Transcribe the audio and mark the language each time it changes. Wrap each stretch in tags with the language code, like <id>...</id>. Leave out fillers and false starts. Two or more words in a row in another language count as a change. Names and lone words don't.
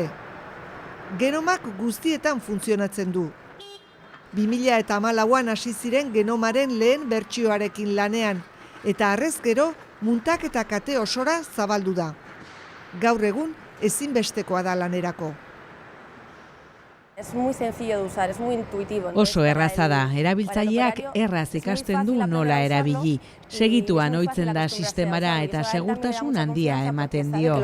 <eu>Genomak guztietan funtzionatzen du. 2014an hasi ziren genomaren lehen bertsioarekin lanean, eta harrez gero muntaketa kate osora zabaldu da. Gaur egun ezinbestekoa da lanerako.</eu> <es>Es muy sencillo de usar, es muy intuitivo.</es> <eu>Oso erraza da, erabiltzaileak erraz ikasten du nola erabili. Segituan ohitzen da sistemara eta segurtasun handia ematen dio.</eu>